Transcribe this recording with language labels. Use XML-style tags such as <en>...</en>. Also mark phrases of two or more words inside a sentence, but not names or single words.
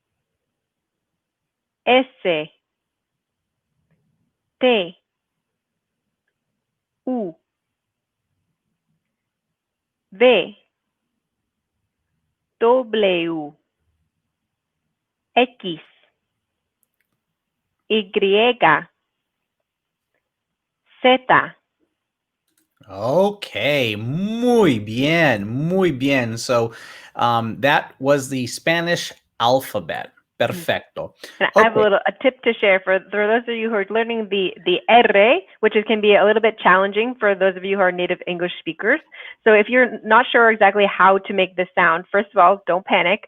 <es>S, T, U, V, W, X, Y, Z. Okay, muy bien, muy bien.</es> <en>So that was the Spanish alphabet.</en> <es>Perfecto.</es> <en>And I have Okay. a tip to share for those of you who are learning the R, which can be a little bit challenging for those of you who are native English speakers. So if you're not sure exactly how to make this sound, first of all, don't panic.</en>